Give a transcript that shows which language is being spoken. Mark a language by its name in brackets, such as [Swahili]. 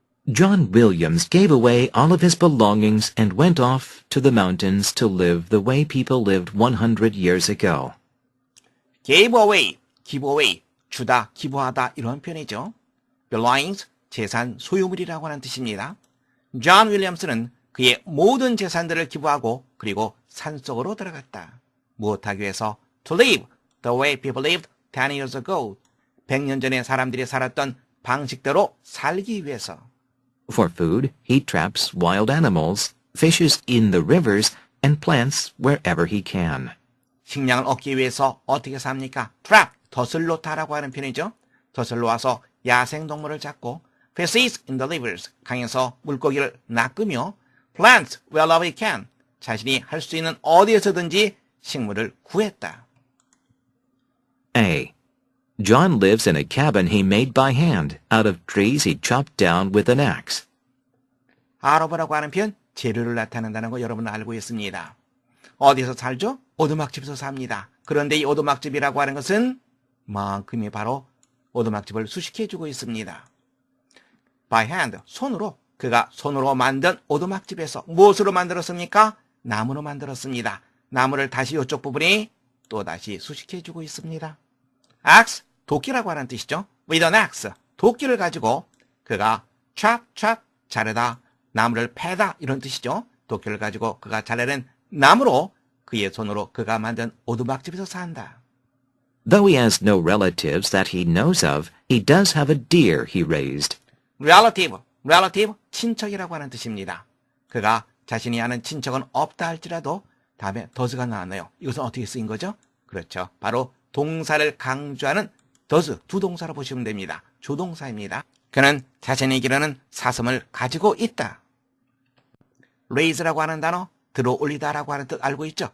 [English] John Williams gave away all of his belongings and went off to the mountains to live the way people lived 100 years ago. Gave away, give away, [Korean] 주다, 기부하다 이런 표현이죠. belongings, 재산, 소유물이라고 하는 뜻입니다. 존 윌리엄스는 그의 모든 재산들을 기부하고 그리고 산속으로 들어갔다. 무엇하기 위해서? [English] To live the way people lived 10 years ago. [Korean] 100년 전에 사람들이 살았던 방식대로 살기 위해서. [English] For food, he traps wild animals, fishes in the rivers, and plants wherever he can. [Korean] 식량을 얻기 위해서 어떻게 삽니까? trap, 덫을 놓다라고 하는 표현이죠. 덫을 놓아서 야생동물을 잡고 [English] fishes in the rivers, [Korean] 강에서 물고기를 낚으며 [English] plants wherever he can, [Korean] 자신이 할 수 있는 어디에서든지 식물을 구했다. A. [English] John lives in a cabin he made by hand out of trees he chopped down with an axe. [Korean] 알아보라고 하는 표현, 재료를 나타낸다는 거 여러분 알고 있습니다. 어디서 살죠? 오두막집에서 삽니다. 그런데 이 오두막집이라고 하는 것은 만큼이 바로 오두막집을 수식해주고 있습니다. By hand, 손으로, 그가 손으로 만든 오두막집에서 무엇으로 만들었습니까? 나무로 만들었습니다. 나무를 다시 이쪽 부분이 또다시 수식해주고 있습니다. axe, 도끼라고 하는 뜻이죠. [English] with an axe, [Korean] 도끼를 가지고 그가 chop, 자르다, 나무를 패다 이런 뜻이죠. 도끼를 가지고 그가 자르는 나무로 그의 손으로 그가 만든 오두막집에서 산다. [English] Though he has no relatives that he knows of, he does have a deer he raised. [Korean] relative, 친척이라고 하는 뜻입니다. 그가 자신이 아는 친척은 없다 할지라도 다음에 does가 나왔네요. 이것은 어떻게 쓰인 거죠? 그렇죠. 바로 동사를 강조하는 does, 두 동사로 보시면 됩니다. 조동사입니다. 그는 자신이 기르는 사슴을 가지고 있다. raise라고 하는 단어, 들어 올리다라고 하는 뜻 알고 있죠?